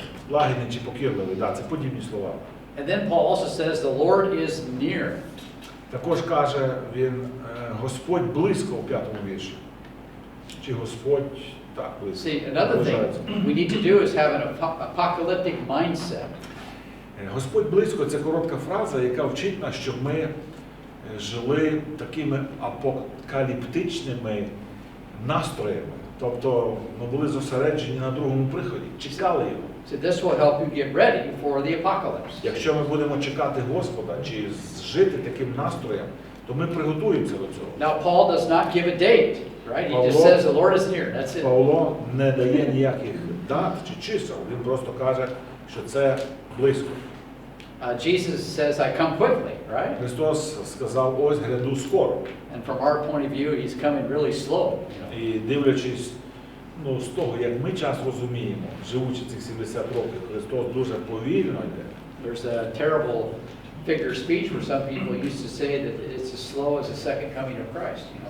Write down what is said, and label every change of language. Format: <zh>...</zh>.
<uk>Лагідний чи покірливий, да, це подібні слова.</uk> <en>And then Paul also says the Lord is near.</en> <uk>Також каже він, Господь близько у 5-му вірші. Чи Господь, так, близько.</uk> <en>See, another thing we need to do is have an apocalyptic mindset.</en> <uk>Господь близько – це коротка фраза, яка вчить нас, щоб ми жили такими апокаліптичними настроями. Тобто ми були зосереджені на другому приході, чекали його.</uk> <en>So this will help you get ready for the apocalypse.</en> <uk>Якщо ми будемо чекати Господа чи жити таким настроєм, то ми приготуємося до цього.</uk> <en>Now Paul does not give a date, right? He just says the Lord is near. That's it.</en> <uk>Павло не дає ніяких дат чи чисел, він просто каже, що це близько.</uk> <en>Jesus says, I come quickly, right?</en> <uk>Христос сказав, ось гряду скоро.</uk> <en>And from our point of view, he's coming really slow.</en> <uk>І дивлячись, з того, як ми час розуміємо, живучи цих 70 років, Христос дуже повільно йде.</uk> <en>There's a terrible figure of speech where some people used to say that it's as slow as the second coming of Christ.</en>